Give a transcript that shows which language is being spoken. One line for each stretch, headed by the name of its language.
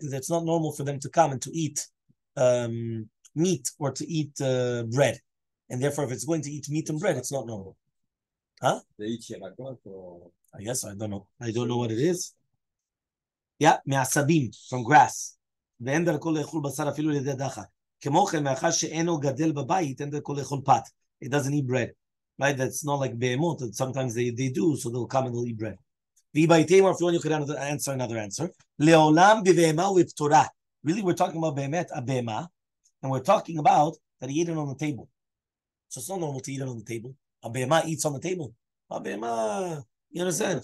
English: It's not normal for them to come and to eat meat or to eat bread. And therefore, if it's going to eat meat and bread, it's not normal. Huh? They eat yelakot or... I guess, I don't know. I don't know what it is. Yeah, me'asabim, from grass.
Hebrew: ואין דרכו לאכול בשר אפילו לידי דחק. כמו כן, מאחר שאינו גדל בבית, אין דרכו לאכול פת.
English: It doesn't eat bread. Right? That's not like behemot. Sometimes they do, so they'll come and they'll eat bread. V'bayteim, or if you want, you could answer another answer.
Hebrew: Leolam b'vehema u'ptorah.
English: Really, we're talking about behemet, a behema, and we're talking about that he ate it on the table. So it's not normal to eat it on the table. A behema eats on the table. A behema, you understand?